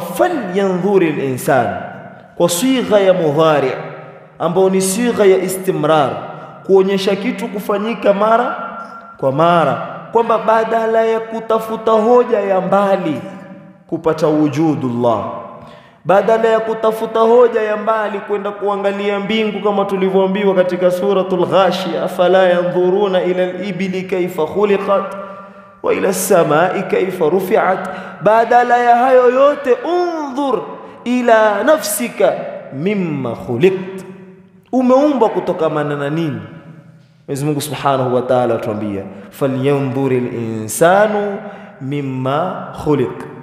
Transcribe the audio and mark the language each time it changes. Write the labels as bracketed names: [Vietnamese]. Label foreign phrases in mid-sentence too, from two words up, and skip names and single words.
[Arabic] فلينظر الإنسان [Swahili] kwa sigha ya mudhari ambayo ni sigha ya istimrar, kuonyesha kitu kufanyika mara kwa mara, kwamba badala ya kutafuta hoja ya mbali kupata wujudullah, badala ya kutafuta hoja ya mbali kwenda kuangalia mbingu kama tulivyoambiwa katika suratul Ghashiyah, [Arabic] أفلا ينظرون إلى الإبل كيف خلقت وإلى السماء كيف رفعت, [Swahili] badala ya hayo yote [Arabic] انظر إلى نفسك مما خلقت, [Swahili] umeumbwa kutokamana na nini? Mwenyezi Mungu [Arabic] سبحانه وتعالى [Swahili] atuambia [Arabic] فلينظر الإنسان مم خلق.